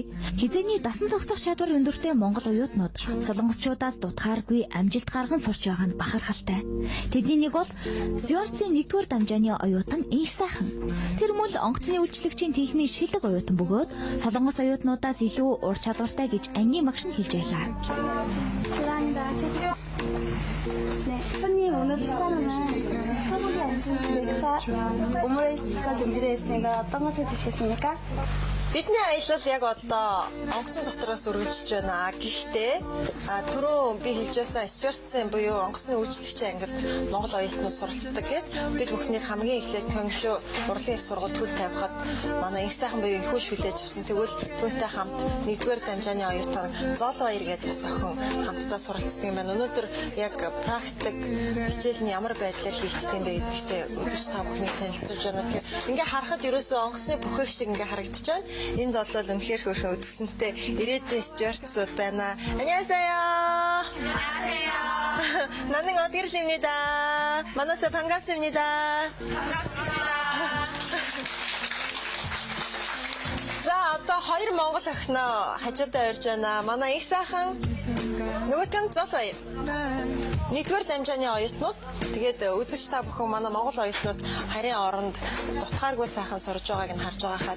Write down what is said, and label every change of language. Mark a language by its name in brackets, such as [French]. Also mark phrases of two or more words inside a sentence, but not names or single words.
[Mongolian] Хизээний дасан зохицох чадвар өндөртэй монгол оюутнууд солонгосчуудаас дутгааргүй амжилт гарган сурч байгаа нь бахархалтай. Тэдний нэг бол Стюартсын 1-р дамжааны оюутан Инх сайхан. Тэр мөн онгоцны үйлчлэгчийн техникийн шилдэг оюутан бөгөөд солонгос оюутнуудаас илүү ур чадвартай гэж ангийн багш нь хэлж байлаа. [Korean] 손님 오늘 식사는 소고기 안심식사 오므라이스가 준비되어 있으니까 어떤 것을 드시겠습니까? [Mongolian] Бидний аялал яг одоо онгоцны дотроос үргэлжлэж байна. Гэхдээ түрүү би хэлж байсан Стюартсын буюу онгоцны үйлчлэгчийн ангид монгол оюутнууд суралцдаг гэд бид бүхнийг хамгийн эхлээд Конгшо урлагийн их сургуульд хүл тавихад манай их сайхан буюу их хүч хүлээж авсан. Тэгвэл түүнтэй хамт 1-р дамжааны оюутан Зол Баяр гэдэг бас охин хамтдаа суралцдаг юм байна. Өнөөдөр яг практик хичээл нь ямар байдлаар хийгддэг юм бэ гэдэгтээ үзэж та бүхнийг танилцуулж байна. Тэгэхээр ингээ харахад ерөөсөө онгоцны бүхээх шиг ингээ харагдаж байна. Энд бол үнэхээр хөөрхөн үзэсгэлэнтэй ирээдүйн Стюартсууд байна. [Korean] 안녕하세요. 안녕하세요. 나는 어디를입니다. 만나서 반갑습니다. [Mongolian] За одоо хоёр монгол охиноо хажуудаа ирж байна. Манай их сайхан нөгөөт нь Зол Баяр. 1-р дамжааны оюутнууд тэгээд үзэгч та бүхэн манай монгол оюутнууд харийн оронд дутгааргүй сайхан сурж байгааг нь харж байгаа хаа.